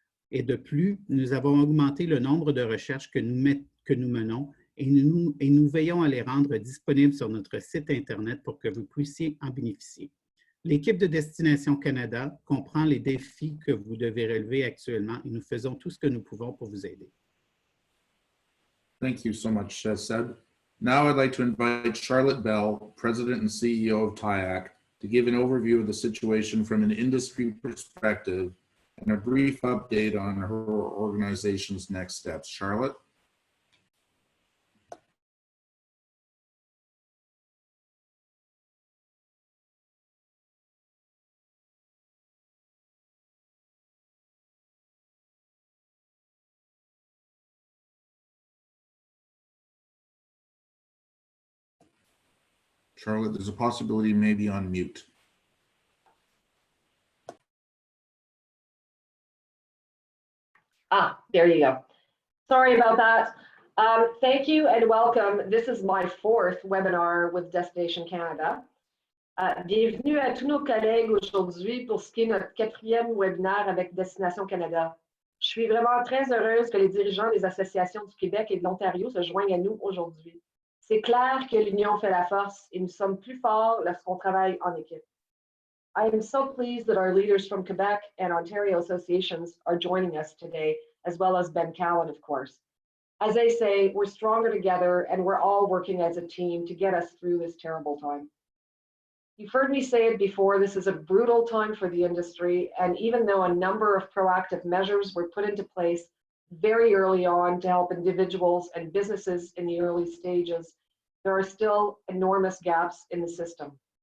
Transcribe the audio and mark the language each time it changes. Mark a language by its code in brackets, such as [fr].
[fr] Et de plus, nous avons augmenté le nombre de recherches que nous menons et nous veillons à les rendre disponibles sur notre site Internet pour que vous puissiez en bénéficier. L'équipe de Destination Canada comprend les défis que vous devez relever actuellement et nous faisons tout ce que nous pouvons pour vous aider. [en] Thank you so much, Seb. Now I'd like to invite Charlotte Bell, President and CEO of TIAC, to give an overview of the situation from an industry perspective and a brief update on her organization's next steps. Charlotte? Charlotte, there's a possibility you may be on mute. There you go. Sorry about that. Thank you and welcome. This is my 4th webinar with Destination Canada. [fr] Bienvenue à tous nos collègues aujourd'hui pour ce qui est notre 4e webinaire avec Destination Canada. Je suis vraiment très heureuse que les dirigeants des associations du Québec et de l'Ontario se joignent à nous aujourd'hui. C'est clair que l'union fait la force et nous sommes plus forts lorsqu'on travaille en équipe. [en] I am so pleased that our leaders from Quebec and Ontario associations are joining us today, as well as Ben Cowan, of course. As they say, we're stronger together and we're all working as a team to get us through this terrible time. You've heard me say it before, this is a brutal time for the industry, and even though a number of proactive measures were put into place very early on to help individuals and businesses in the early stages, there are still enormous gaps in the system.